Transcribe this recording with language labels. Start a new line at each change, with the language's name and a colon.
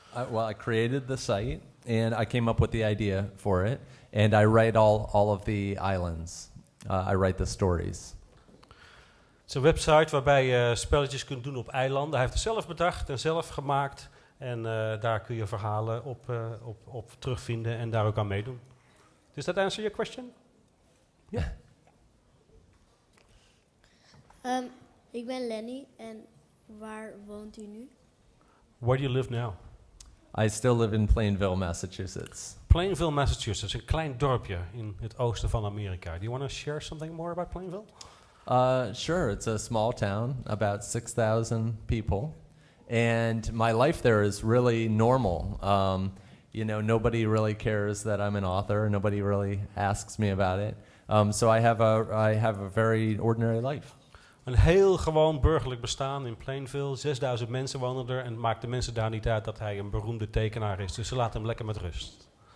English: Well, I created the site, and I came up with the idea for it, and I write all of the islands. I write the stories.
Dutch: Het is een website waarbij je spelletjes kunt doen op eilanden. Hij heeft het zelf bedacht en zelf gemaakt. En daar kun je verhalen op terugvinden en daar ook aan meedoen.
English: Does that answer your question? Yeah.
Dutch: Ik ben Lenny en waar woont u nu?
English: Where do you live now? I still live in Plainville, Massachusetts.
Dutch: Plainville, Massachusetts, een klein dorpje in het oosten van Amerika.
English: Do you want to share something more about Plainville? Sure, it's a small town, about 6,000 people. And my life there is really normal. Nobody really cares that I'm an author. Nobody really asks me about it. So I have a very ordinary life.
Dutch: Een heel gewoon burgerlijk bestaan in Plainville. 6.000 mensen wonen er en het maakt de mensen daar niet uit dat hij een beroemde tekenaar is. Dus ze laten hem lekker met rust.